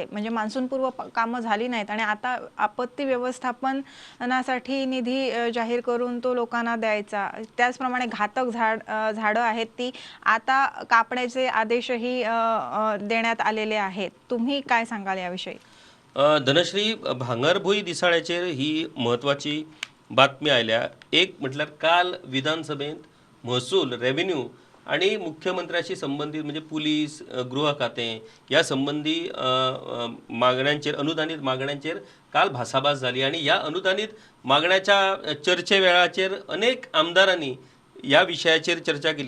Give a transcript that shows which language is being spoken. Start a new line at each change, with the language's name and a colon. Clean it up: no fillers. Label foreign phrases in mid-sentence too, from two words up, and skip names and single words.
Marathi: म्हणजे मान्सूनपूर्व कामं झाली नाहीत आणि आता आपत्ती व्यवस्थापनासाठी निधी जाहीर करून तो लोकांना द्यायचा. त्याचप्रमाणे घातक झाडं आहेत ती आता कापण्याचे आदेशही देण्यात आलेले आहेत. तुम्ही काय सांगाल याविषयी?
Konkani: धनश्री, भांगरभुई दिसाळ्याचेर ही महत्वाची बातमी आयल्या. एक म्हटल्यार काल विधानसभेत महसूल, रेव्हेन्यू आणि मुख्यमंत्र्याशी संबंधित म्हणजे पुलीस, गृह खातें या संबंधी मागण्यांचेर, अनुदानित मागण्यांचेर काल भासाभास झाली आणि या अनुदानित मागण्याच्या चर्चे वेळाचेर अनेक आमदारांनी या विशयाचेर चर्चा केली.